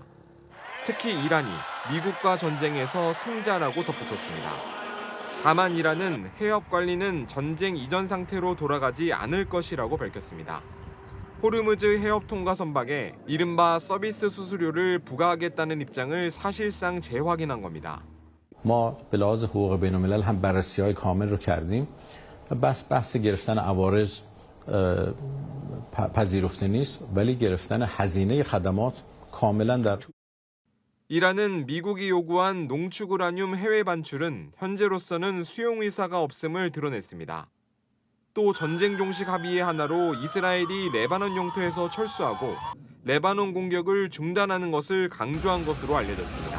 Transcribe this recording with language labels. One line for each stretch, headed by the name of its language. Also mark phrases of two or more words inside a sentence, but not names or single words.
Korean: 특히 이란이 미국과 전쟁에서 승자라고 덧붙였습니다. 다만 이란은 해협 관리는 전쟁 이전 상태로 돌아가지 않을 것이라고 밝혔습니다. 호르무즈 해협 통과 선박에 이른바 서비스 수수료를 부과하겠다는 입장을 사실상 재확인한 겁니다.
Persian: ما به لحاظ حقوق بین الملل هم بررسی‌های کامل رو کردیم. بحث گرفتن عوارض پذیرفته نیست ولی گرفتن هزینه خدمات کاملا در
Korean: 이란은 미국이 요구한 농축 우라늄 해외 반출은 현재로서는 수용 의사가 없음을 드러냈습니다. 또 전쟁 종식 합의의 하나로 이스라엘이 레바논 영토에서 철수하고 레바논 공격을 중단하는 것을 강조한 것으로 알려졌습니다.